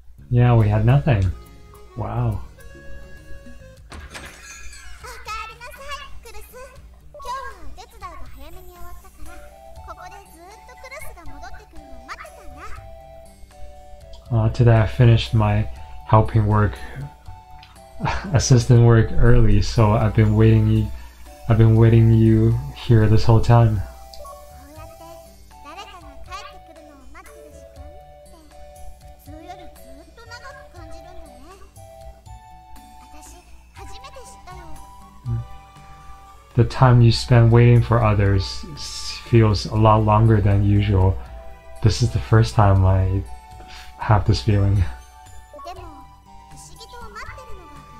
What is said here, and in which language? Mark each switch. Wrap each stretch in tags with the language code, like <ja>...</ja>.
<en>Yeah, we had nothing. Wow.</en> <ja>おかえりなさい、クルス。今日はお手伝いが早めに終わったから、ここでずっとクルスが戻ってくるのを待ってたんだ。</ja> <en>Today I finished my helping work, assistant work early, so I've been waiting you here this whole time.</en> <ja>こうやって誰かが帰ってくるのを待ってる時間って普通よりずっと長く感じるんだね。私初めて知ったよ。</ja> <en>The time you spend waiting for others feels a lot longer than usual. This is the first time I have this feeling.</en> <ja>でも不思議と待ってるのが</ja>